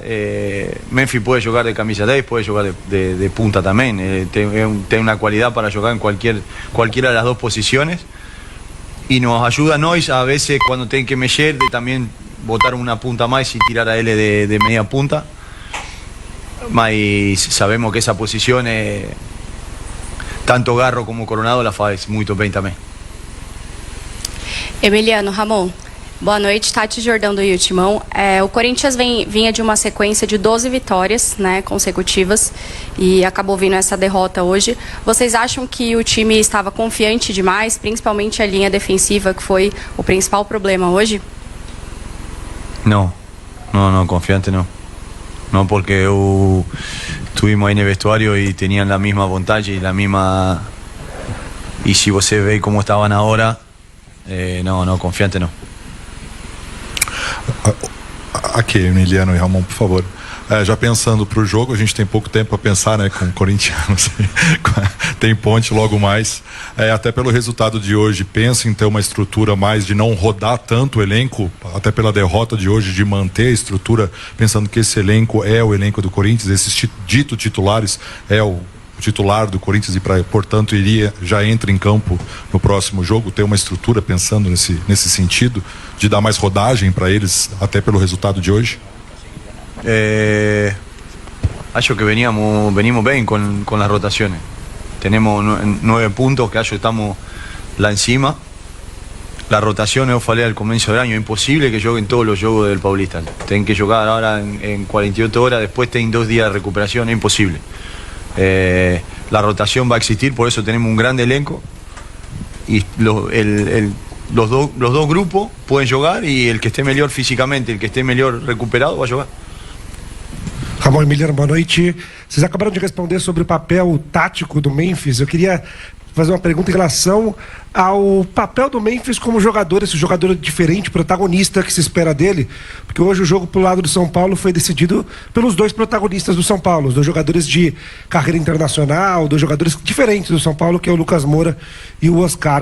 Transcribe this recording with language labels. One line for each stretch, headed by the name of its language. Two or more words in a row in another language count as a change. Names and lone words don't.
Spanish: Memphis puede jugar de camisa 10, puede jugar de punta también, tiene una cualidad para jugar en cualquiera de las dos posiciones y nos ayuda a nosotros a veces cuando tienen que mexer de también botar una punta más y tirar a L de media punta. Mas sabemos que esa posición, tanto Garro como Coronado, la
Portuguese: faz muito bem também. Emiliano, Ramon, boa noite, Tati Jordão do Timão. O Corinthians vinha de uma sequência de 12 vitórias, né, consecutivas, e acabou vindo essa derrota hoje. Vocês acham que o time estava confiante demais, principalmente a linha defensiva, que foi o principal problema hoje?
Spanish: No, confiante no. No, porque estuvimos ahí en el vestuario y tenían la misma vontade y la misma... Y si você ve cómo estaban ahora, no, confiante no.
Portuguese: Aqui, Emiliano e Ramon, por favor. Já pensando para o jogo, a gente tem pouco tempo para pensar, né, com corintianos. Tem ponte logo mais. Até pelo resultado de hoje, pensa em ter uma estrutura mais de não rodar tanto o elenco, até pela derrota de hoje, de manter a estrutura, pensando que esse elenco é o elenco do Corinthians, esses dito titulares é o titular do Corinthians e, portanto, já entra em campo no próximo jogo, ter uma estrutura pensando nesse sentido, de dar mais rodagem para eles, até pelo resultado de hoje?
Spanish: Acho que venimos bien con las rotaciones. Tenemos 9 puntos que estamos lá encima. La rotación, yo falei al comienzo del año, es imposible que jueguen todos los juegos del Paulista. Tienen que jugar ahora en 48 horas, después tienen 2 días de recuperación, es imposible. La rotación va a existir, por eso tenemos un gran elenco y los dos grupos pueden jugar y el que esté mejor físicamente, el que esté mejor recuperado va a jugar.
Portuguese: Ramon Emiliano, boa noite. Vocês acabaram de responder sobre o papel tático do Memphis. Eu queria fazer uma pergunta em relação ao papel do Memphis como jogador, esse jogador diferente, protagonista que se espera dele, porque hoje o jogo pro lado do São Paulo foi decidido pelos dois protagonistas do São Paulo, os dois jogadores de carreira internacional, dois jogadores diferentes do São Paulo, que é o Lucas Moura e o Oscar.